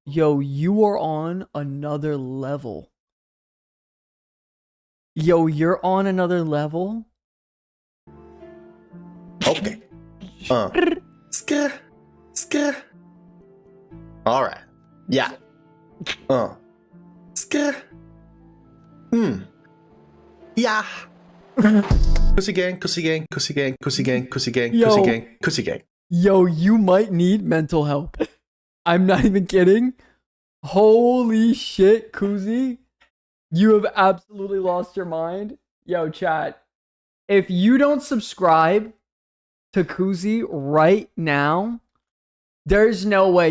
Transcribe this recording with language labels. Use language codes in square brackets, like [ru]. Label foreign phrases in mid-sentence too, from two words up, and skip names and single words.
[en] Yo, you are on another level. Yo, you're on another level? Okay. Skr. Alright. Yeah. Skr. Yeah. Cussy gang, cussy gang, cussy gang, cussy gang, cussy gang, cussy gang, cussy gang. Yo, you might need mental help. I'm not even kidding. Holy shit, Kuzi. You have absolutely lost your mind. Yo, chat. If you don't subscribe to Kuzi right now, there's no way.